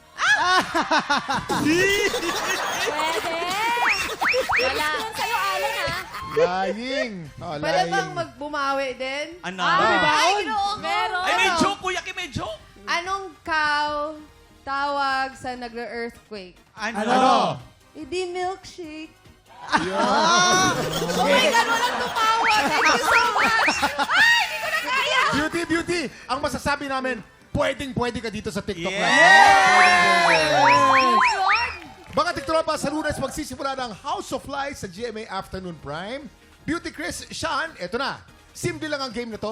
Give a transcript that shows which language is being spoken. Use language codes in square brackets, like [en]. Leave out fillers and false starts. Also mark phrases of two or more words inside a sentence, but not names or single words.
[tl] pwede. Wala. Yan sa'yo, Alan, ha? [en] Lying. Oh, [tl] Pwede bang [en] lying. [tl] magbumawi din? Ano? [ceb] Ay, ginoo ko. [tl] Meron. Ay, may Ano? joke, Kuya Kim, may joke. Anong cow tawag sa nagre-earthquake? Ano? Hindi milkshake. [en] Oh my God, [tl] walang tumawa. [en] Thank you so much. [tl] Ay, hindi ko na kaya. Beauty. Ang masasabi namin, pwedeng-pwede ka dito sa TikTok. Mga tiktropa, sa Lunes magsisimula ng House of Lies sa GMA Afternoon Prime. Beauty Chris, Sean, eto na. Simple lang ang game na to.